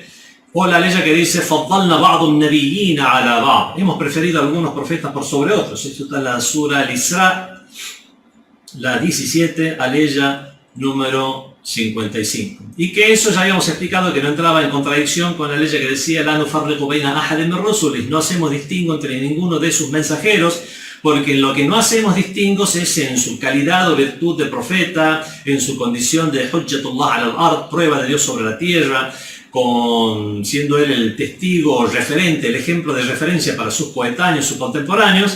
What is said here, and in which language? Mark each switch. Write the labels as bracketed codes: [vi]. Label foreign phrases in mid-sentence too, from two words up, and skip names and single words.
[es] O la aleya que dice hemos preferido a algunos profetas por sobre otros. Eso está en la Sura Al-Isra, la 17, aleya número 55. Y que eso ya habíamos explicado que no entraba en contradicción con la ley que decía [ar] "لا نفرق بين أحد من رسله", [es] no hacemos distingo entre ninguno de sus mensajeros, porque en lo que no hacemos distingos es en su calidad o virtud de profeta, en su condición de [ar] حجة الله الأرض, [es] prueba de Dios sobre la tierra, siendo él el testigo referente, el ejemplo de referencia para sus coetáneos, sus contemporáneos.